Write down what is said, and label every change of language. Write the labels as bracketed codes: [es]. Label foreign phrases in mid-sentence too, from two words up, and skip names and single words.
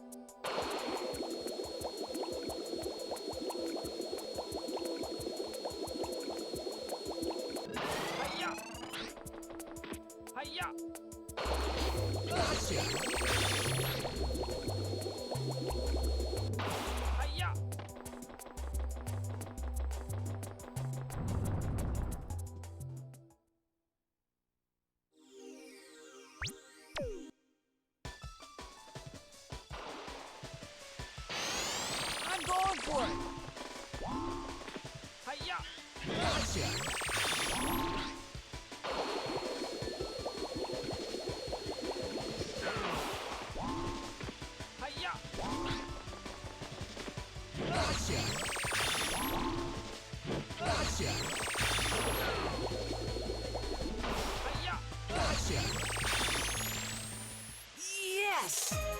[en] Hiya. Hiya. Gotcha. Hiya. I'm going for it. Hiya. Gotcha. Hiya. Gotcha. Gotcha. Hiya. Gotcha. Yes.